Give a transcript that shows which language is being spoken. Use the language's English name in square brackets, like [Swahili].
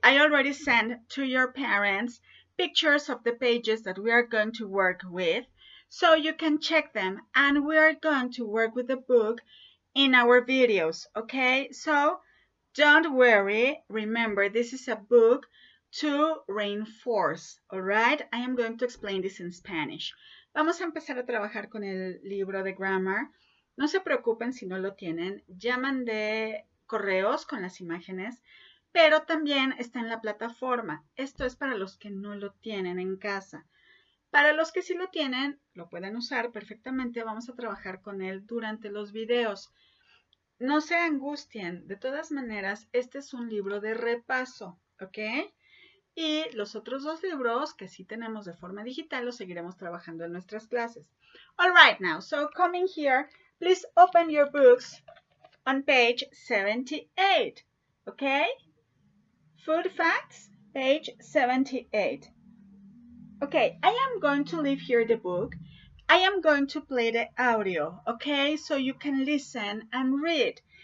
[English] I already sent to your parents pictures of the pages that we are going to work with, so you can check them, and we are going to work with the book in our videos, okay? So don't worry. Remember, this is a book to reinforce, all right? I am going to explain this in Spanish. [Spanish] Vamos a empezar a trabajar con el libro de grammar. No se preocupen si no lo tienen. Ya mandé correos con las imágenes, pero también está en la plataforma. Esto es para los que no lo tienen en casa. Para los que sí lo tienen, lo pueden usar perfectamente. Vamos a trabajar con él durante los videos. No se angustien. De todas maneras, este es un libro de repaso, ¿ok? Y los otros dos libros que sí tenemos de forma digital los seguiremos trabajando en nuestras clases. [English] All right, now, so coming here, please open your books on page 78, okay? Food facts, page 78. Okay, I am going to leave here the book. I am going to play the audio, okay? So you can listen and read.